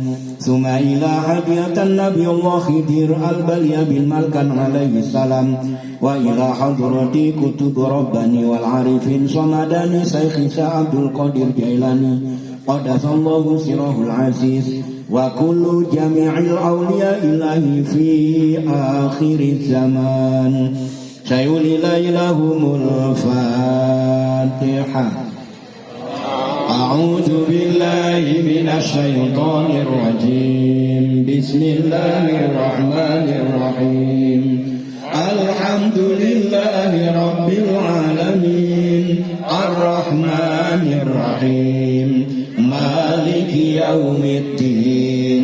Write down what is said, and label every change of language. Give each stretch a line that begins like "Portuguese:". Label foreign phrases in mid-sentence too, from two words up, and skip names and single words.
Arabic: ثم إلى هدية نبي الله الخضر بليا بن ملكان عليه السلام وإلى حضرة قطب الرباني والعارف الصمداني الشيخ عبد القادر الجيلاني قدس الله سره العزيز وكل جميع الأولياء لله في آخر زمان. شيء لله لهم الفاتحة. أعوذ بالله من الشيطان الرجيم. بسم الله الرحمن الرحيم. الحمد لله رب العالمين. الرحمن الرحيم. مالك يوم الدين.